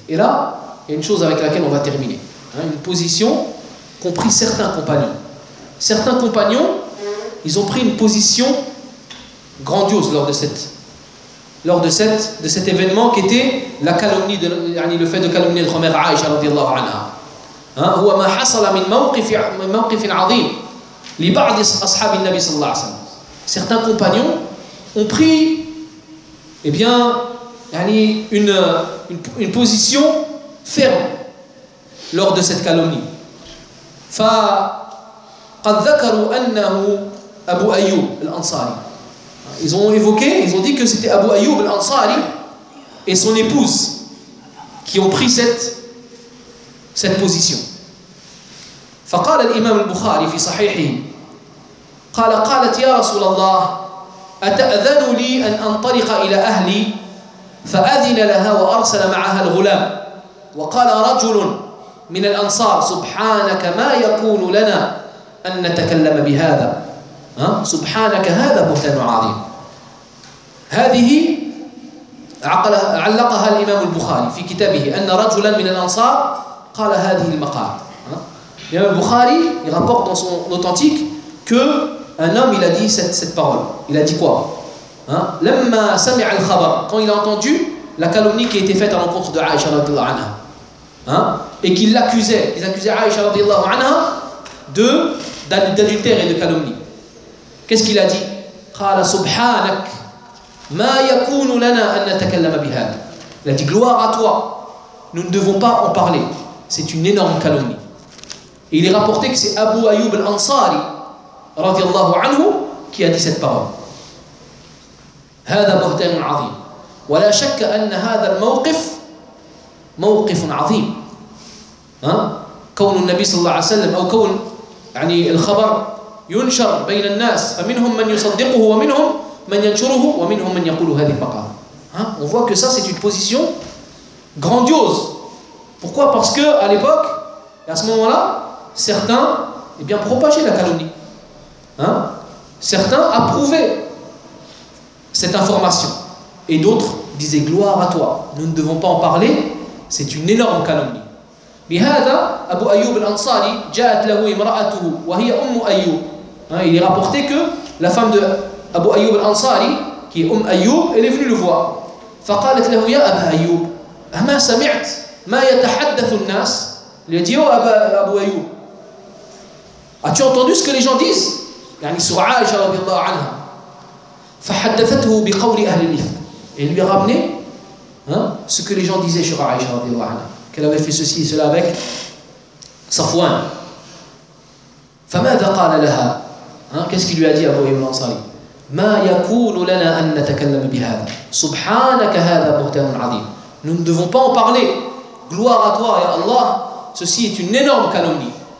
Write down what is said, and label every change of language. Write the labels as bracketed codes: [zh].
[fr] Et là il y a une chose avec laquelle on va terminer, hein, une position qu'ont pris certains compagnons. Ils ont pris une position grandiose lors de cet événement qui était la calomnie, le fait de calomnier de Khomer Aïcha radiallahu anha. [ar] هو ما حصل من موقف عظيم لبعض أصحاب النبي صلى الله عليه وسلم. [fr] Certains compagnons ont pris, eh bien, une position ferme lors de cette calomnie. [ar] فقد ذكروا أنه أبو أيوب الأنصاري. [fr] Ils ont évoqué, ils ont dit que c'était Abu Ayyub al-Ansari et son épouse qui ont pris cette position. [ar] فقال الإمام البخاري في صحيحه قال قالت يا رسول الله أتأذن لي أن أنطلق إلى أهلي فأذن لها وأرسل معها الغلام وقال رجل من الأنصار سبحانك ما يكون لنا أن نتكلم بهذا سبحانك هذا بهتان عظيم. هذه علقها الإمام البخاري في كتابه أن رجلا من الأنصار قال هذه المقال. [fr] الإمام البخاري يرapporte dans son authentique que un homme il a dit cette parole. Il a dit quoi? [ar] لما سمع الخبر, [fr] quand il a entendu la calomnie qui a été faite à l'encontre de Aïcha رضي الله عنها et qu'il l'accusait, ils accusaient Aïcha رضي الله عنها d'adultère et de calomnie. Qu'est-ce qu'il a dit? [ar] قال سبحانك ما يكون لنا أن نتكلم بهذا. [fr] Il a dit gloire à toi, nous ne devons pas en parler. C'est une énorme calomnie. Et il est rapporté que c'est Abu Ayyub al-Ansari رضي الله عنه qui a dit cette parole. [ar] هذا بهتان عظيم ولا شك أن هذا الموقف موقف عظيم. كون النبي صلى الله عليه وسلم أو كون يعني الخبر ينشر بين الناس فمنهم من يصدقه ومنهم من ينشره ومنهم من يقول هذه المقالة. [fr] On voit que ça c'est une position grandiose. Pourquoi? Parce que à l'époque et à ce moment-là, certains eh bien propageaient la calomnie. Certains approuvaient cette information et d'autres disaient gloire à toi, nous ne devons pas en parler, c'est une énorme calomnie. [ar] بهذا أبو أيوب الأنصاري جاءت له امرأته وهي أم أيوب. [fr] Il est rapporté que la femme de Abu Ayyub al-Ansari, qui est Umm Ayyub, elle est venue le voir. [ar] فقالت له يا أبا أيوب أما سمعت ما يتحدث الناس. [fr] Il a dit oh Abu Ayyub, as-tu entendu ce que les gens disent? [ar] يعني سوء عائشة رضي الله عنها. فحدثته بقول أهل الإثم. [fr] Elle lui a ramené ce que les gens disaient sur عائشة رضي الله عنها. Qu'elle avait fait ceci et cela avec Safwan. [ar] فماذا قال لها؟ [fr] Qu'est-ce qu'il lui a dit à Abu Ayyub al-Ansari? [ar] ما يكون لنا أن نتكلم بهذا. سبحانك هذا بهتان عظيم. [fr] Nous ne devons pas en parler. Gloire à toi, ya Allah. Ceci est une énorme calomnie.